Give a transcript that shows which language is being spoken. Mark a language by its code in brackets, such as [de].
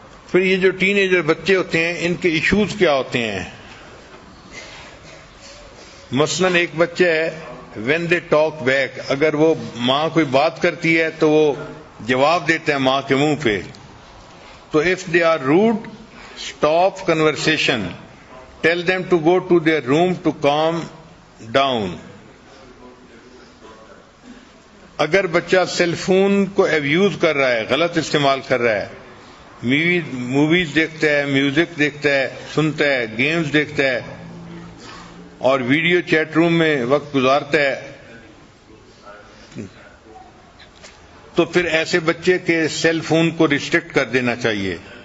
[ur] پھر یہ جو ٹین ایجر بچے ہوتے ہیں ان کے ایشوز کیا ہوتے ہیں. مثلاً ایک بچہ ہے [en] When they talk back. [ur] اگر وہ ماں کوئی بات کرتی ہے تو وہ جواب دیتے ہیں ماں کے منہ پہ. [en] تو if they are rude stop conversation, tell them to go to their room to calm down. [ur] اگر بچہ سیل فون کو ایبیوز کر رہا ہے, غلط استعمال کر رہا ہے, موویز دیکھتا ہے, میوزک دیکھتا ہے, سنتا ہے, گیمز دیکھتا ہے اور ویڈیو چیٹ روم میں وقت گزارتا ہے, تو پھر ایسے بچے کے سیل فون کو ریسٹرکٹ کر دینا چاہیے.